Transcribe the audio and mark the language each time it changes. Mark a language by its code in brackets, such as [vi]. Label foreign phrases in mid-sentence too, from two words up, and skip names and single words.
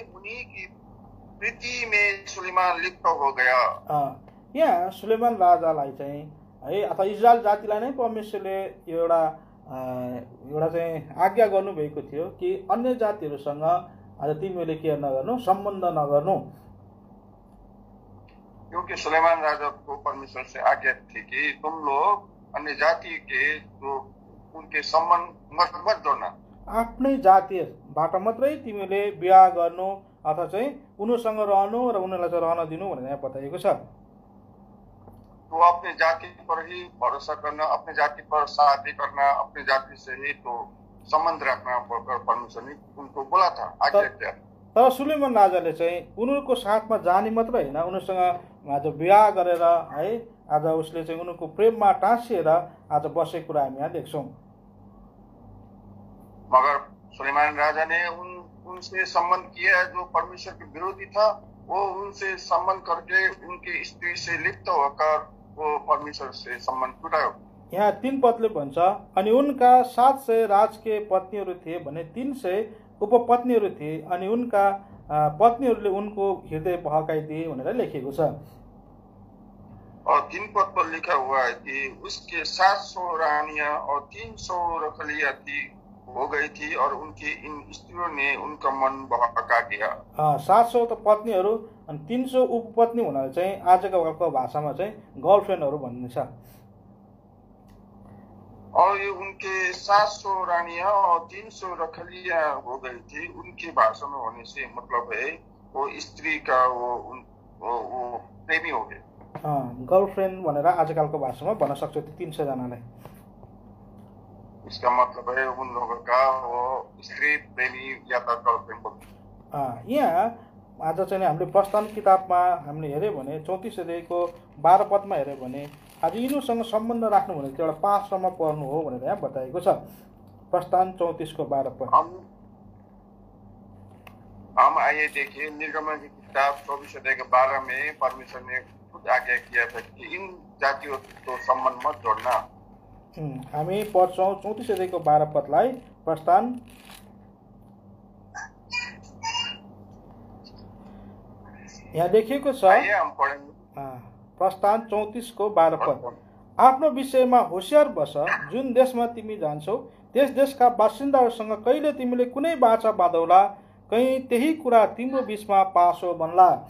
[hi] उन्हीं की प्रीति में सुलेमान लिप्त हो गया। [ne] यहाँ सुलेमान राजालाई चाहिँ है अथवा इजरायल जातिलाई नै परमेश्वरले एउटा चाहिँ आज्ञा गर्नुभएको थियो कि अन्य जातिहरूसँग आज तिमीहरूले के नगर्नु, सम्बन्ध नगर्नु। [hi] क्योंकि सुलेमान राजा को परमेश्वर से आज्ञा थी कि तुम लोग अन्य जाति के जो उनके सम्बन्ध मत जोड्न। [ne] आफ्नै जातिबाट मात्रै तिमीले बिहा गर्नु अथवा चाहिँ उनीसँग रहनु र उनीहरूलाई चाहिँ रहन दिनु भनेर यहाँ बताइएको छ। [hi] तो अपने जाति पर ही भरोसा करना, अपने जाति पर शादी करना, अपने जाति से ही तो सम्बन्ध राख्न परमेश्वर ने उनको बोला था, आज्ञा दिया। [ne] तर सुलेमान राजाले चाहिँ उनीहरूको साथमा जाने मात्र होइन, उनीहरूसँग आज बिहा गरेर है आज उसले चाहिँ उनीहरूको प्रेममा टाँसिएर आज बसेको कुरा हामी यहाँ देख्छौँ। [hi] मगर सुलेमान राजा ने उनसे संबंध किया जो परमेश्वर के विरोधी था। वो उनसे संबंध करके उनके स्त्री से लिप्त होकर वो परमेश्वर से संबंध टुटायो। [ne] यहाँ 3 पदले भन्छ, अनि उनका 700 राजकीय पत्नीहरू थिए भने 300 उपपत्नीहरू थिए, अनि उनका पत्नीहरूले उनको हृदय बहकाइदिए भनेर लेखिएको छ। [hi] और 3 पद पर लिखा हुआ है कि उसके 700 रानियां और 300 रखलियां थी हो गई थी और उनकी इन स्त्रियों ने उनका मन बहका दिया। [ne] 700 त पत्नीहरू अनि 300 उपपत्नी हुनाले चाहिँ आजकलको भाषामा चाहिँ गर्लफ्रेन्डहरू भनिन्छ। [hi] और ये उनके 700 रानियां और 300 रखलियां हो गई थी, उनकी भाषा में होने से मतलब है वो स्त्री का वो प्रेमी हो गए। [ne] गर्लफ्रेन्ड भनेर आजकलको भाषामा भन्न सक्छ त्यो 300 जनालाई। [hi] इसका मतलब है उन लोगों का वो स्त्री प्रेमी या त गर्लफ्रेन्ड बोल्छ। [ne] यहाँ आज चाहिँ हामीले प्रस्थान किताबमा हामीले हेऱ्यो भने 34 अध्यायको 12 पदमा हेऱ्यो भने आज यिनीहरूसँग सम्बन्ध राख्नु भनेको एउटा पासमा पर्नु हो भनेर यहाँ बताएको छ। प्रस्थान 34 को 12 पद। [hi] हम आइए देखिए निर्गमन की किताब 24 अध्याय के 12 में परमेश्वर ने खुद आज्ञा किया था कि इन जातियों को संबंध मत जोड़ना। [ne] हामी पढ्छौँ 34 अध्यायको 12 पदलाई प्रस्थान यहाँ देखिएको छ। प्रस्थान 34 को 12 पद। आफ्नो विषयमा होशियार बस, जुन देशमा तिमी जान्छौ त्यस देशका बासिन्दाहरूसँग कहिले तिमीले कुनै बाचा बाँधौला, कहीँ त्यही कुरा तिम्रो बीचमा पासो बन्ला।